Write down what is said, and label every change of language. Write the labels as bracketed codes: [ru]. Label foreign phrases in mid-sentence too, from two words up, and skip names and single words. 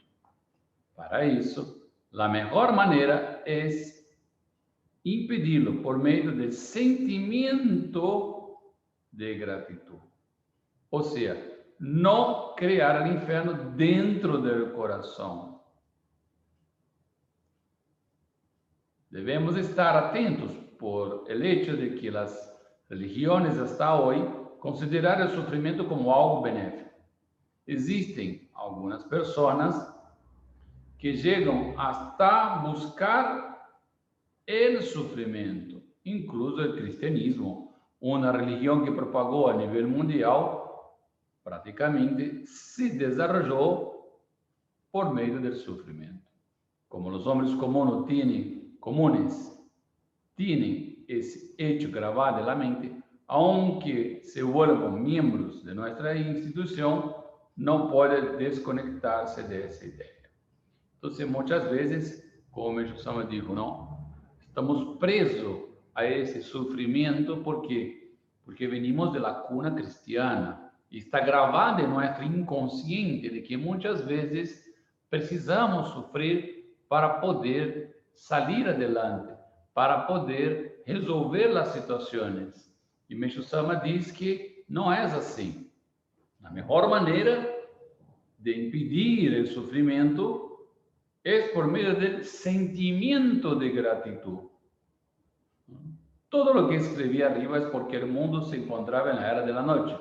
[pt] Para isso, a melhor maneira é impedi-lo por meio do sentimento de gratidão. Ou seja, não criar o inferno dentro do coração. Devemos estar atentos [es] por el hecho [pt] de que as religiões hasta hoje consideraram o sofrimento como algo benéfico. Existem algumas pessoas que chegam hasta buscar o sofrimento, incluso o cristianismo, uma religião que propagou a nível mundial, praticamente se desenvolveu por meio do sofrimento. Como os homens comunes têm esse hecho gravado na mente, [es] aunque se vuelvan miembros de nuestra institución, no puede desconectarse de esa idea. Entonces, muchas veces, como Meishu Sama dijo, ¿no? Estamos presos a ese sufrimiento porque venimos de la cuna cristiana y está grabado en nuestro inconsciente de que muchas veces precisamos sufrir para poder salir adelante, para poder resolver las situaciones. [pt] E Meishu Sama diz que não é assim. A melhor maneira de impedir o sofrimento é por meio do sentimento de gratidão. Todo o que escrevi arriba é porque o mundo se encontrava na era da noite.